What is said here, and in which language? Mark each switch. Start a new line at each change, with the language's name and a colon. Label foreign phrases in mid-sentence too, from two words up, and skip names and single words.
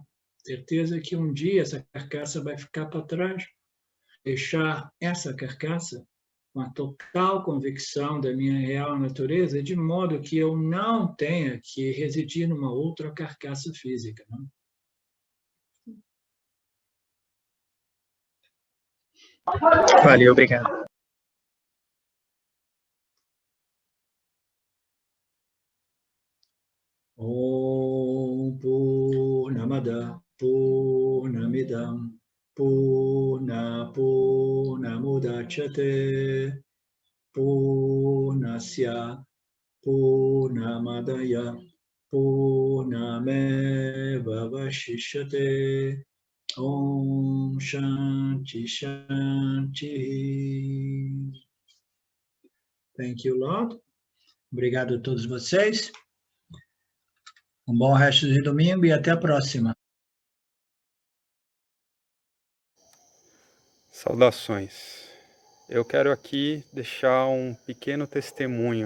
Portuguese: Certeza que um dia essa carcaça vai ficar para trás, deixar essa carcaça com a total convicção da minha real natureza, de modo que eu não tenha que residir numa outra carcaça física. Né? Valeu, obrigado.
Sanskrit: ॐ पूर्णमद पूर्णमिदम् पूर्णमुदच्यते पूर्णस्य पूर्णमादाय पूर्णमेव वशिष्यते ॐ शान्ति शान्ति.
English: Thank you, Lord.
Portuguese: Obrigado a todos vocês. Um bom resto de domingo e até a próxima. Saudações. Eu quero aqui deixar um pequeno testemunho.